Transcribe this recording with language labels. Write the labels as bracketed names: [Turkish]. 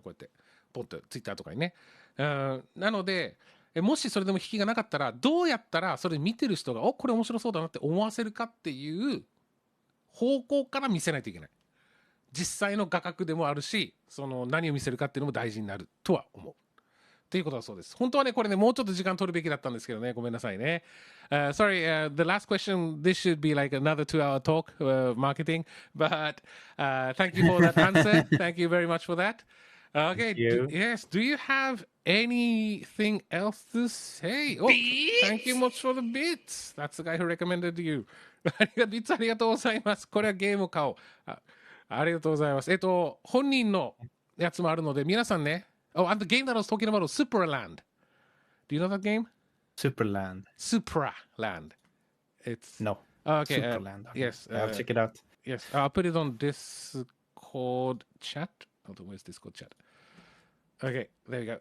[Japanese] こうやってポンとツイッターとかにね。なのでもしそれでも引きがなかったら、どうやったらそれ見てる人がこれ面白そうだなって思わせるかっていう方向から見せないといけない。実際の画角でもあるし、何を見せるかっていうのも大事になるとは思うっていうことだそうです。本当はね、これね、もうちょっと時間取るべきだったんですけどね、ごめんなさいね。 [English] Sorry, the last question, this should be like another 2-hour talk, marketing, but thank you for that answer. Thank you very much for that. Okay, yes, do you have anything else to say? Oh, thank you much for the bits. That's the guy who recommended you. [Japanese] ビッツありがとうございます。これはゲームを買おう。ありがとうございます。本人のやつもあるので、皆さんね、 [English] Oh, and the game that I was talking about was Supraland. Do you know that game? Superland. Supraland. It's No. okay. Superland. Okay. Yes. I'll check it out. Yes. I'll put it on Discord chat. Hold on, where's Discord chat? Okay, there you go.